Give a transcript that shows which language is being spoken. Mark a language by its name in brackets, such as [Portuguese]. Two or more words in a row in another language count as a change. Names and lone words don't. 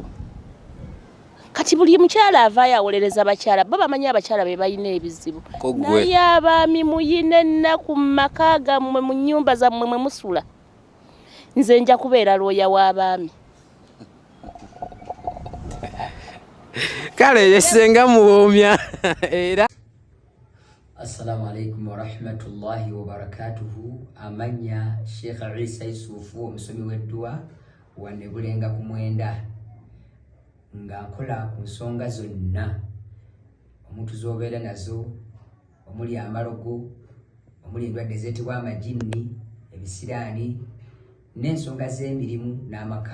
[Ganda] Kati buli mukyala avaayo awolereza bakyala, bo bamanyi abakyala be balina ebizibu. Naye abaami muyina ennaku mu maka gammwe, mu nnyumba zammwe mwe musula. Nze nja kubeera looya w'abaami. Kale yesenga muwoomya era. [Arabic] السلام عليكم ورحمة الله وبركاته. [Ganda] Amanya Sheikh Isa Yusufu, omusomi w'eddua wa Nebulenga ku Mwenda, nga nkola ku nsonga zonna omuntu z'obeera nazo, omuli amalogo, omuli endwadde ezeetebwa amajinni, ebisiraani, n'ensonga z'emirimu n'amaka.